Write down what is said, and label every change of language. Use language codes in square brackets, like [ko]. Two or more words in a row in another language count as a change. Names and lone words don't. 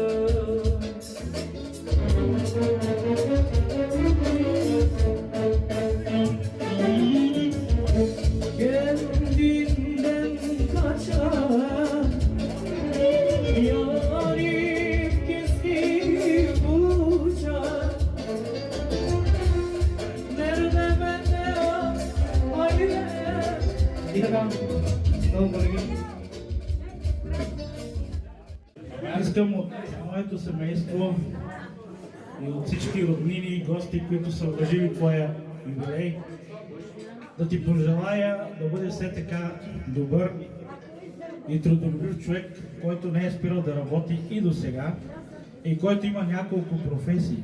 [tr] Kendinden kaçan yarim gizli uçar. Nerede bende aile? [bg] Искам от моето семейство и от всички роднини и гости, които са уважили твоя юбилей, да ти пожелая да бъдеш все така добър и трудолюбив човек, който не е спирал да работи и до сега и който има няколко професии.